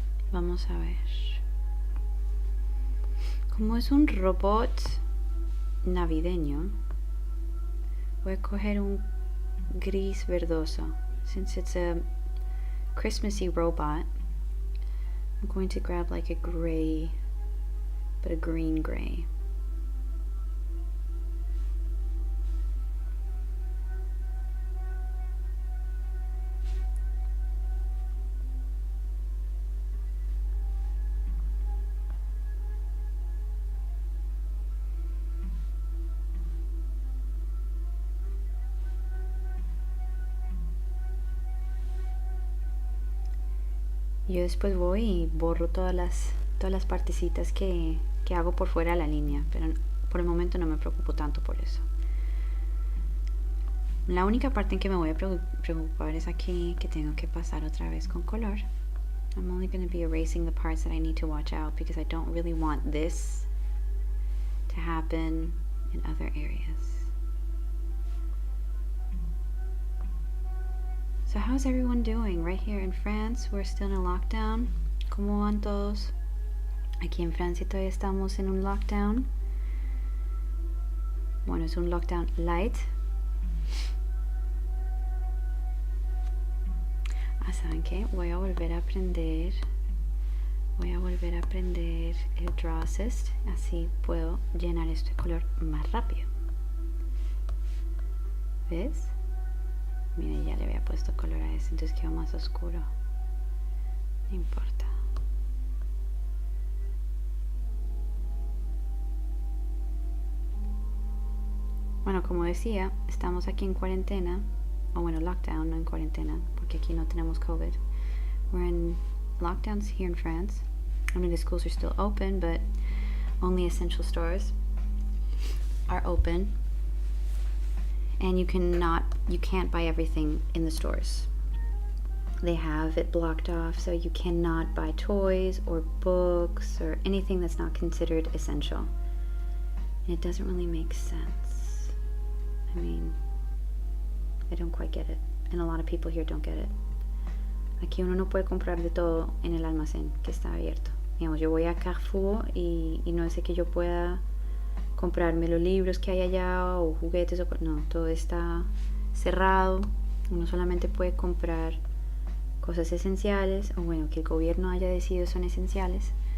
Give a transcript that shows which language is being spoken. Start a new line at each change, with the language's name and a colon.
Spanish: Vamos a ver. Como es un robot navideño, voy a coger un gris verdoso.
English: Since it's a Christmassy robot, I'm going to grab like a gray, but a green gray.
Spanish: Yo después voy y borro todas las partecitas que hago por fuera de la línea, pero por el momento no me preocupo tanto por eso. La única parte en que me voy a preocupar es aquí, que tengo que pasar otra vez con color.
English: I'm only going to be erasing the parts that I need to watch out, because I don't really want this to happen in other areas. So how's everyone doing? Right here in France, we're still in a lockdown.
Spanish: ¿Cómo van todos? Aquí en Francia todavía estamos en un lockdown. Bueno, es un lockdown light. ¿Saben qué? Voy a volver a aprender el Draw Assist. Así puedo llenar este color más rápido. ¿Ves? Mira, ya le había puesto color a ese, entonces quedó más oscuro. No importa. Bueno, como decía, estamos aquí en cuarentena, o bueno, lockdown, no en cuarentena, porque aquí no tenemos COVID.
English: We're in lockdowns here in France. I mean, the schools are still open, but only essential stores are open. And you can't buy everything in the stores. They have it blocked off, so you cannot buy toys or books or anything that's not considered essential. And it doesn't really make sense. I mean, I don't quite get it. And a lot of people here don't get it.
Spanish: Aquí uno no puede comprar de todo en el almacén que está abierto. Digamos, yo voy a Carrefour y no es que yo pueda comprarme los libros que hay allá o juguetes. No, todo está cerrado. Uno solamente puede comprar cosas esenciales, o bueno, que el gobierno haya decidido son esenciales.